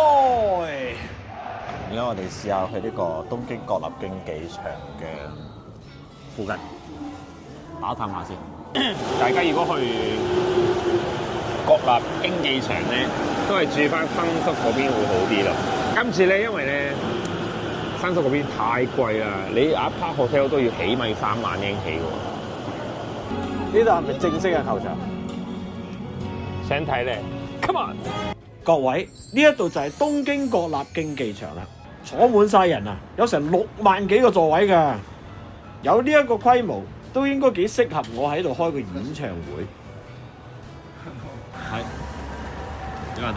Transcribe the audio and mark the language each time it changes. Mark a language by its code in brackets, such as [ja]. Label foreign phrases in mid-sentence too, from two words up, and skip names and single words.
[yue] 而家我哋試下去呢個東京國立競技場嘅附近打探下先。大家如果去國立競技場咧，都係住翻新宿嗰邊會好啲咯。今次咧，因為咧新宿嗰邊太貴啦，你 apart hotel 都要起碼3萬英起喎。呢度係咪正式嘅球場？想睇咧 ， [en] come on！ [yue] 各位，呢一度就係東京國立競技場啦，坐滿晒人啊，有成6萬幾個座位㗎，有呢一個規模，都應該幾適合我喺度開個演唱會。係。呢個聽